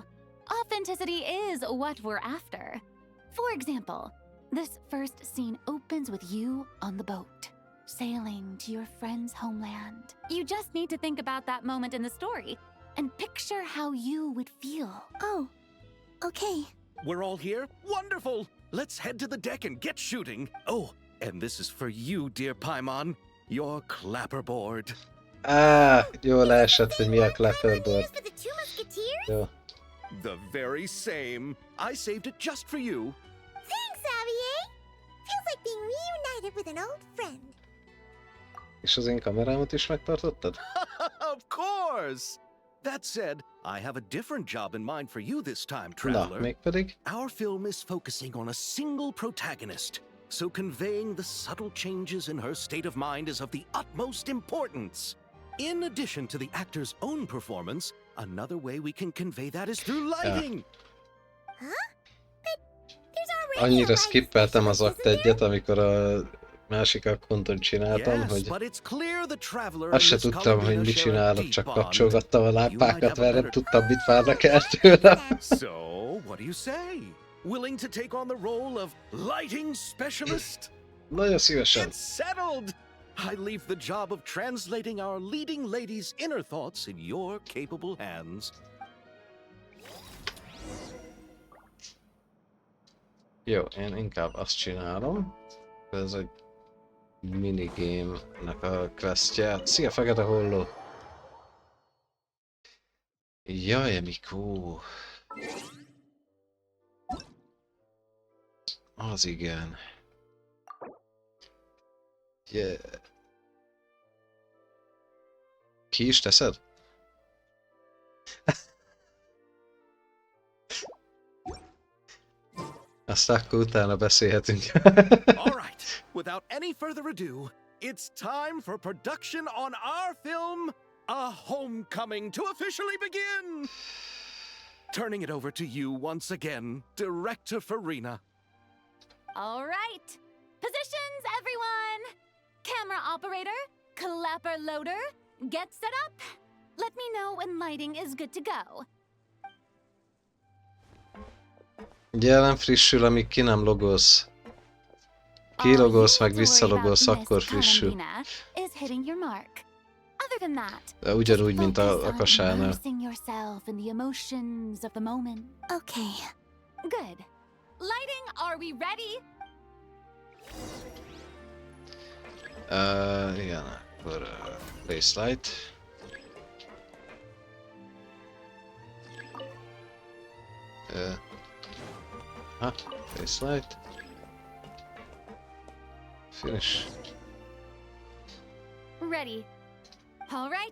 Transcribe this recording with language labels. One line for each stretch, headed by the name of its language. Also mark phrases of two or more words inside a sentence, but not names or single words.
English: Authenticity is what we're after. For example, this first scene opens with you on the boat, sailing to your friend's homeland. You just need to think about that moment in the story and picture how you would feel. Oh, okay. We're all here? Wonderful! Let's head to the deck and get shooting. Oh, and this is for you, dear Paimon. Your clapperboard.
Hungarian: Jól esett, hogy mi a clapperboard.
English: For the two musketeers?
Hungarian: Jó.
English: The very same. I saved it just for you. Thanks, Xavier. Feels like being reunited with an old friend.
Hungarian: És az én kamerámat is megtartottad?
English: Of course! That said, I have a different job in mind for you this time,
Hungarian: Na,
English: traveler.
Hungarian: mégpedig?
English: Our film is focusing on a single protagonist, so conveying the subtle changes in her state of mind is of the utmost importance. In addition to the actor's own performance, another way we can convey that is through lighting. There's already a
Hungarian: Annyira
English: lighting
Hungarian: skippeltem az
English: specialist,
Hungarian: akt
English: isn't there?
Hungarian: 1-et, amikor a másik akkonton csináltam,
English: Yes,
Hungarian: hogy
English: but it's clear the traveler
Hungarian: azt se
English: and Miss
Hungarian: tudtam, hogy
English: Columbina
Hungarian: mit
English: share a
Hungarian: csinálok,
English: deep
Hungarian: csak
English: bond.
Hungarian: kapcsolgattam a lámpákat,
English: have a
Hungarian: mert nem
English: better-
Hungarian: tudtam, mit várnak el tőlem.
English: So, what do you say? Willing to take on the role of lighting specialist?
Hungarian: Nagyon szívesen.
English: It's settled! I leave the job of translating our leading lady's inner thoughts in your capable hands.
Hungarian: Jó, én inkább azt csinálom. Ez egy minigame-nek a questje. Szia, Fekete Holló! Jaj, Emikó! Az igen. Yeah. Ki is teszed? Aztán akkor utána beszélhetünk.
English: All right, without any further ado, it's time for production on our film, A Homecoming, to officially begin! Turning it over to you once again, Director Farina. All right. Positions, everyone. Camera operator, clapper loader, get set up. Let me know when lighting is good to go.
Hungarian: Ugye nem frissül, amíg ki nem logolsz. Kilogolsz, meg visszalogolsz, akkor frissül.
English: Is hitting your mark. Other than that,
Hungarian: De ugyanúgy, mint
English: focus
Hungarian: a
English: on
Hungarian: kasánál.
English: immersing yourself in the emotions of the moment. Okay. Good. Lighting, are we ready?
Hungarian: Igen, akkor
English: place light. Face light. Finish. Ready. All right.